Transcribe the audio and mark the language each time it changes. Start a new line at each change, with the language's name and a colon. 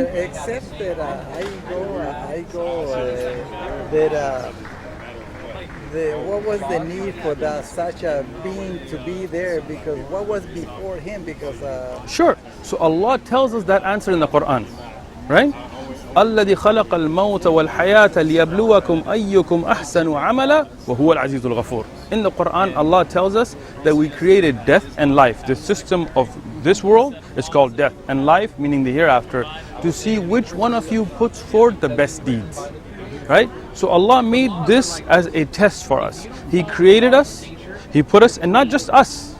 English: Except that I go that what was the need for such a being to be there? Because what was before him? Because Sure. So Allah tells us that answer in the Quran, right?
Arabic: الذي خلق الموت والحياة ليبلوكم أيكم أحسن عملا وهو العزيز الغفور.
English: In the Quran, Allah tells us that we created death and life. The system of this world is called death, and life, meaning the hereafter, to see which one of you puts forth the best deeds. Right? So Allah made this as a test for us. He created us, He put us, and not just us.